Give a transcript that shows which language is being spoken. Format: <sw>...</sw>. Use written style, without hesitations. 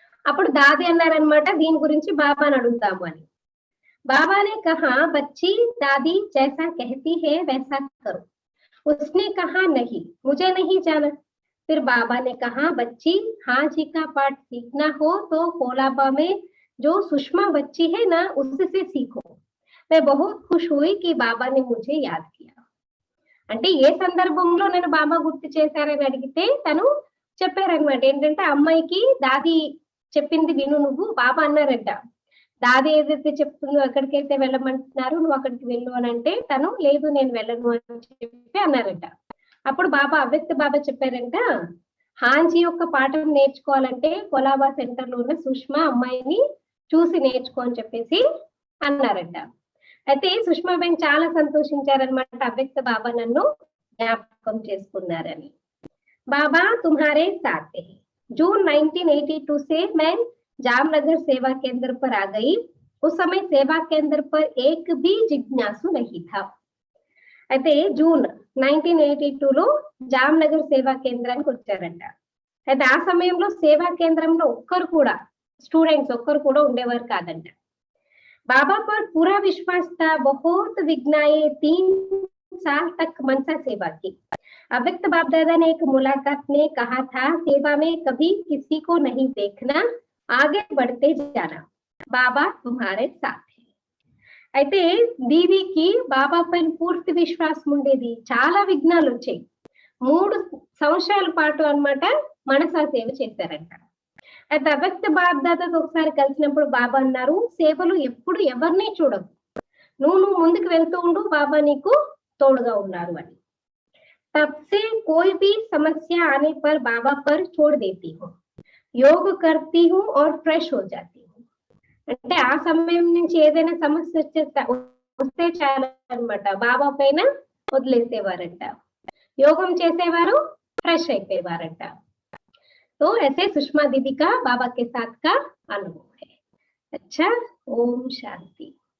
<te>అప్పుడు దాది అన్నారనమాట, దీని గురించి బాబాని అడుగుతాము అని.</te> <hi>बाबा ने कहा बच्ची दादी जैसा कहती है वैसा करो. उसने कहा नहीं मुझे नहीं जाना. फिर बाबा ने कहा बच्ची हाँ जी का पाठ सीखना हो तो कोलाबा में जो सुषमा बच्ची है ना उससे सीखो. मैं बहुत खुश हुई कि बाबा ने मुझे याद किया.</hi> <te>అంటే ఏ సందర్భంలో నేను బాబా గుర్తు చేశారని అడిగితే తను చెప్పారనమాట, ఏంటంటే అమ్మాయికి దాది చెప్పింది విను నువ్వు. బాబా అన్నారంట, దాది ఏదైతే చెప్తుందో అక్కడికైతే వెళ్ళమంటున్నారు నువ్వు అక్కడికి వెళ్ళు అని అంటే తను లేదు నేను వెళ్ళను అని చెప్పి అన్నారంట. అప్పుడు బాబా అవ్యక్త బాబా చెప్పారంట, హాంజీ యొక్క పాఠం నేర్చుకోవాలంటే కొలాబా సెంటర్ లో ఉన్న సుష్మా అమ్మాయిని చూసి నేర్చుకో అని చెప్పేసి అన్నారంట. అయితే సుష్మాబేన్ చాలా సంతోషించారనమాట, అవ్యక్త బాబా నన్ను జ్ఞాపకం చేసుకున్నారని.</te> <hi>బాబా తుమ్హారే సాథ్. జూన్ 1982 से मैं जामनगर सेवा केंद्र पर आ गई. उस समय सेवा केंद्र पर एक भी जिज्ञासु नहीं था.</hi> <te>అయితే జూన్ 1982లో జామ్నగర్ సేవా కేంద్రానికి వచ్చారంట. అయితే ఆ సమయంలో సేవా కేంద్రంలో ఒక్కరు కూడా స్టూడెంట్స్ ఒక్కరు కూడా ఉండేవారు కాదంట.</te> <hi>बाबा पर पूरा विश्वास था, बहुत विघ्नाए 3 साल तक मनसा सेवा की. अव्यक्त बाप दादा ने एक मुलाकात में कहा था सेवा में कभी किसी को नहीं देखना, आगे बढ़ते जाना, बाबा तुम्हारे साथ है.</hi> <te>అయితే దీదీకి బాబా పైన పూర్తి విశ్వాసం ఉండేది. చాలా విఘ్నాలు వచ్చాయి. 3 సంవత్సరాల పాటు అన్నమాట మనసా సేవ చేశారంట. అయితే అవ్యక్త బాప్ దాదాతో ఒకసారి కలిసినప్పుడు బాబా అన్నారు, సేవలు ఎప్పుడు ఎవరిని చూడవు, నువ్వు ముందుకు వెళ్తూ ఉండు, బాబా నీకు తోడుగా ఉన్నారు అని.</te> <hi>तब से कोई भी समस्या आने पर बाबा पर छोड़ देती हूँ, योग करती हूँ और फ्रेश हो जाती हूँ.</hi> <te>అంటే ఆ సమయం నుంచి ఏదైనా సమస్య వస్తే చాలు అనమాట బాబా పైన వదిలేసేవారంట. యోగం చేసేవారు, फ्रेश అయిపోయేవారట.</te> <hi>तो ऐसे सुषमा दीदी का बाबा के साथ का अनुभव है. अच्छा, ओम शांति.</hi>